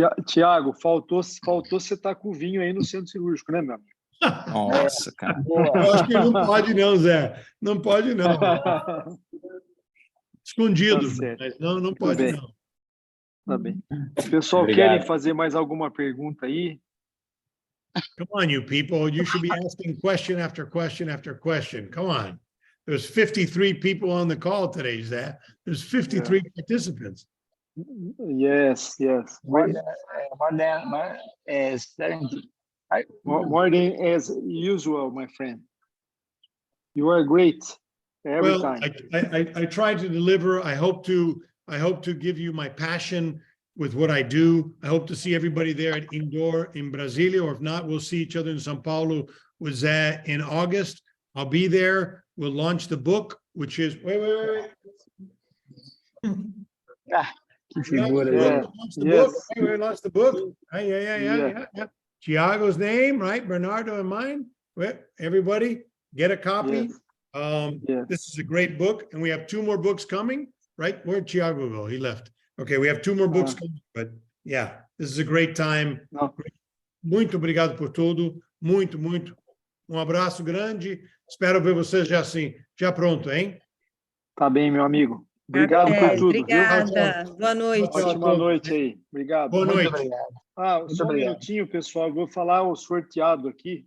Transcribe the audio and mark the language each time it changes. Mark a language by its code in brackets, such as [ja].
[pt] Tiago, faltou você estar com o vinho aí no centro cirúrgico, né, meu amigo? Nossa, cara. Eu acho que não pode não, Zé. Não pode não. Escondido. Tá certo. Mas não Tudo pode bem. não. Tá bem. Pessoal, Obrigado. querem fazer mais alguma pergunta aí? [en] Come on, you people. You should be asking question after question after question. Come on. There's 53 people on the call today, Zé. There's 53 participants. Yes. More than 70. More than as usual, my friend. You are great every time. I try to deliver. I hope to give you my passion with what I do. I hope to see everybody there at Indoor in Brasilia, or if not, we'll see each other in São Paulo with Zé in August. I'll be there. We'll launch the book, which is wait. [pt] Que figura. [en] Yes. Launch the book. Yeah. Thiago's name, right? Bernardo and mine. Well, everybody get a copy. Yes. This is a great book, and we have 2 more books coming, right? Where'd Thiago go? He left. Okay, we have 2 more books coming, but yeah, this is a great time. No. [pt] Muito obrigado por tudo. Muito. Um abraço grande. Espero ver vocês já pronto, hein? Tá bem, meu amigo. Obrigado por tudo. Obrigada. Viu? Boa noite. Ótima noite aí. Obrigado. Boa Muito noite. obrigado. Só um minutinho, pessoal. Eu vou falar o sorteado aqui.